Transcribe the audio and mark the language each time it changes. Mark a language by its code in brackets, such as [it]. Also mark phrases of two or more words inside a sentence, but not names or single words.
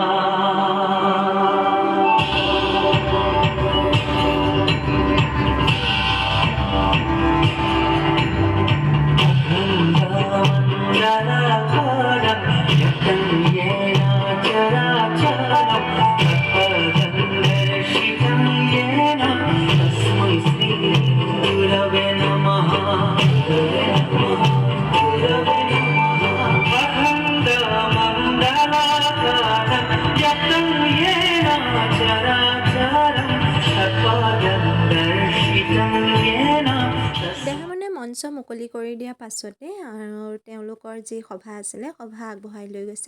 [sa] अखण्डमण्डलाकारं यतं येन चराचरं तत्पदं दर्शितं येन तस्मै श्री गुरवे नमः। [as] দেহামুনুৱে মঞ্চ মুকলি কৰি দিয়াৰ পাছতে আৰু তেওঁলোকৰ যি সভা আছিলে সভা আগবঢ়াই লৈ গৈছে।